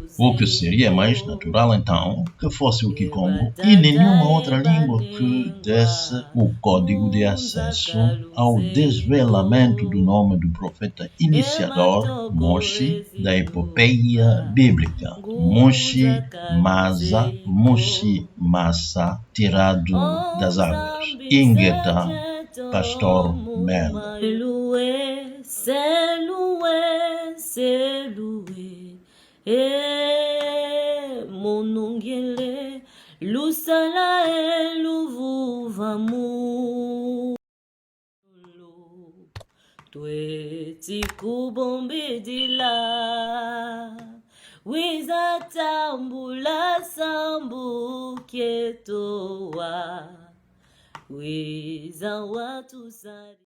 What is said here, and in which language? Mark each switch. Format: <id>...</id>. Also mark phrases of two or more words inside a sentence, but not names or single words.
<pt>O que seria mais natural, então, que fosse o Kikongo e nenhuma outra língua que desse o código de acesso ao desvelamento do nome do profeta iniciador, Moshi, da epopeia bíblica. Moshi Masa, Moshi Massa, tirado das águas. Ingeta, Pastor Merda.</pt> <kg>Monongele lusala eluvuvamu tweti kubombedila wiza tambula sambu ketowa wiza watu sari</kg>